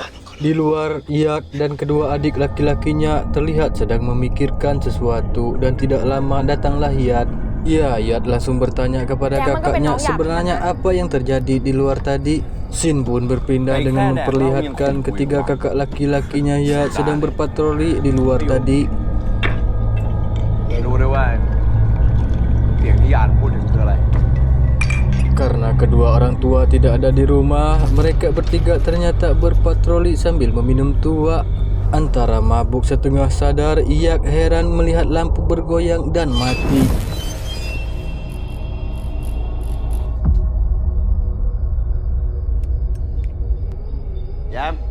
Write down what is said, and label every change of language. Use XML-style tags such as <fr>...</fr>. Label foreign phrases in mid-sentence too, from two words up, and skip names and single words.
<id>Di luar, Yak dan kedua adik laki-lakinya terlihat sedang memikirkan sesuatu dan tidak lama datanglah Yat. Ya, Yat langsung bertanya kepada kakaknya sebenarnya apa yang terjadi di luar tadi. Sin pun berpindah dengan memperlihatkan ketiga kakak laki-lakinya Yat sedang berpatroli di luar tadi.</id> <th>รู้ด้วยว่าเสียงที่ยานพูดถึงคืออะไร</th> <id>Karena kedua orang tua tidak ada di rumah, mereka bertiga ternyata berpatroli sambil meminum tua. Antara mabuk setengah sadar, Yak heran melihat lampu bergoyang dan mati. Yam.</id>